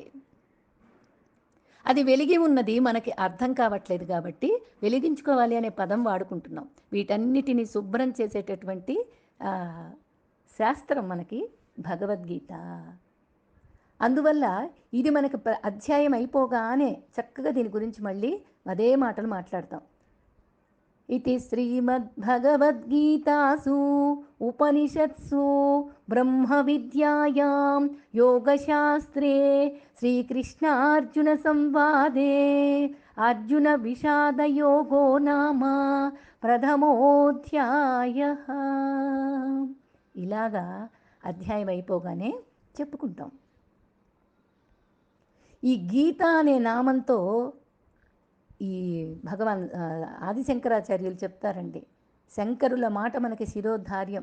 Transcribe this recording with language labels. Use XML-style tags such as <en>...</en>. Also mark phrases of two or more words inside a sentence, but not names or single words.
<te>అది వెలిగి ఉన్నది మనకి అర్థం కావట్లేదు కాబట్టి వెలిగించుకోవాలి అనే పదం వాడుకుంటున్నాం. వీటన్నిటిని శుభ్రం చేసేటటువంటి శాస్త్రం మనకి భగవద్గీత. అందువల్ల ఇది మనకి అధ్యాయం అయిపోగానే చక్కగా దీని గురించి మళ్ళీ అదే మాటలు మాట్లాడతాం.</te> <sa>इति श्रीमद्भगवद्गीतासु उपनिषत्सु ब्रह्मविद्यायां योगशास्त्रे श्रीकृष्णार्जुनसंवादे अर्जुनविषादयोगो नाम ప్రథమోధ్యాయః.</sa> <te>ఇలాగా అధ్యాయం అయిపోగానే చెప్పుకుంటాం. ఈ గీత అనే నామంతో ఈ భగవాన్ ఆదిశంకరాచార్యులు చెప్తారండి, శంకరుల మాట మనకి శిరోధార్యం.</te>